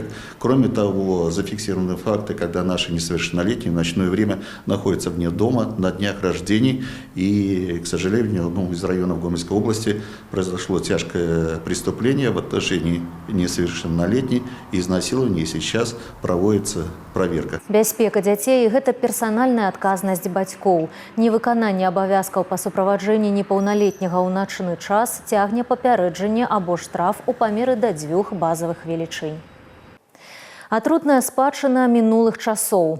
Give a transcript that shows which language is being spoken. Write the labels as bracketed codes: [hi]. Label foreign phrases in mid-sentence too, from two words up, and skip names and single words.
[ru] Кроме того, зафиксированы факты, когда наши несовершеннолетние в ночное время находятся вне дома на днях рождений. И, к сожалению, из районов Гомельской области произошло тяжкое преступление в отношении несовершеннолетней и изнасилования, и сейчас проводится проверка. [be] Бяспека дзяцей – гэта персанальная адказнасць бацькоў. Невыкананне абавязкаў па суправаджэнні непаўналетняга ў начны час цягне папярэджанне або штраф у памеры да 2 базавых велічынь. Атрутная спадчына мінулых часоў.